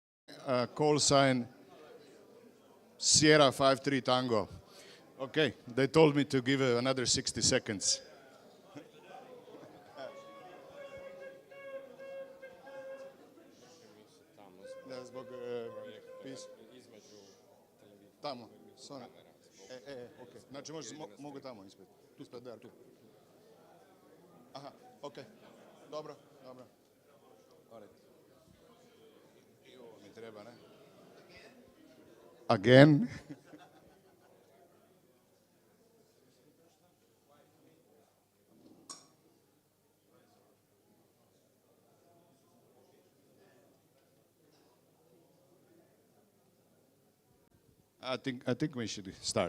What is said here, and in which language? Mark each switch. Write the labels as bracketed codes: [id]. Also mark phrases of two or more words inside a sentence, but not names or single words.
[en] call sign Sierra 53 Tango. Okay, they told me to give another 60 seconds. [sr] Zbog pis... [en] Tamo, sorry. Okay. [sr] Znači mogu tamo ispred. Tu ispred, da, tu. Aha, okay. Dobro, dobro. I ovo mi treba, ne? [en] Again? I think we should start.